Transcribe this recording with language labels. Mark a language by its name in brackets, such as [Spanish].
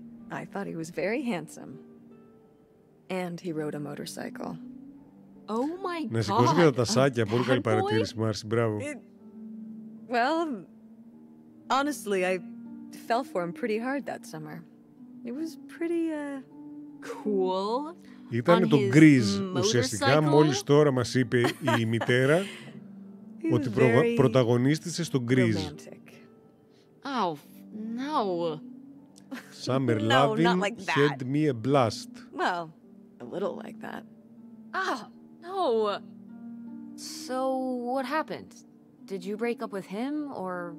[English] I thought he was very handsome. And he rode a motorcycle. Oh my God. [Greek] Να σηκώσει και τα τασάκια, πολύ καλή παρατήρηση, Μάρση, μπράβο. [English] Well, honestly, I fell for him pretty hard that summer. It was pretty, cool. [Greek] Ήταν το γκριζ. Ουσιαστικά μόλις τώρα μας είπε η μητέρα ότι πρωταγωνίστησε στο γκριζ. [English] Oh, no. Summer loving had me a blast. Well, a little like that. Oh, no. So, what happened? Did you break up with him, or...?